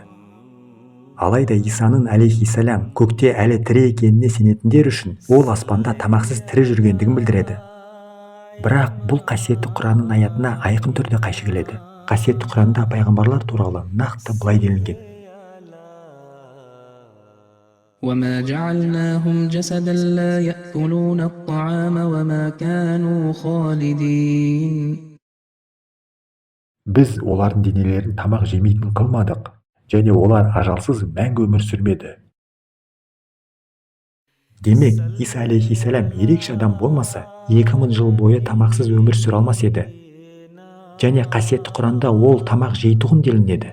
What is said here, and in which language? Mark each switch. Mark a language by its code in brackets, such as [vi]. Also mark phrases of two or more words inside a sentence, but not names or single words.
[kk] Алайда Исаның алейхиссалам көкте әлі тірі екеніне сенетіндер үшін ол аспанда тамақсыз тірі жүргендігін білдіреді. Бірақ бұл қасиетті Құранның аятына айқын түрде қайшы келеді. Қасиетті Құранда пайғамбарлар туралы нақты былай делінген: [ar] وما جعلناهم جسدا لا يأكلون الطعام وما كانوا خالدين. [kk] Біз олардың денелерін тамақ жемейтін қылмадық, және олар ажалсыз мәңгі өмір сүрмеді. Демек, Иса алейхиссалам ерекше адам болмаса, 2000 жыл бойы тамақсыз өмір сүре алмас еді. Және қасиетті Құранда ол тамақ жейтұғын делінеді.